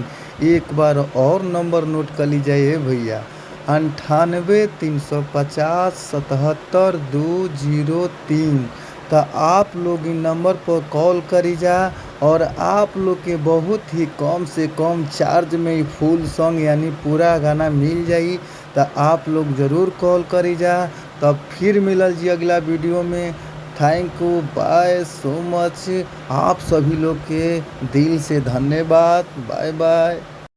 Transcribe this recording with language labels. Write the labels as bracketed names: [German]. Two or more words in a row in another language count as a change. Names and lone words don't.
[Bhojpuri] एक बार और नंबर नोट कर लीजिए भैया, 98 350 77 203। तो आप लोग इन नंबर पर कॉल करी जा और आप लोग के बहुत ही कम से कम चार्ज में [English] full song [Bhojpuri] यानी पूरा गाना मिल जाई। तो आप लोग ज़रूर कॉल करी जा। तब फिर मिलल जी अगला वीडियो में। [English] Thank you, bye so much. [Bhojpuri] आप सभी लोग के दिल से धन्यवाद। [English] Bye bye.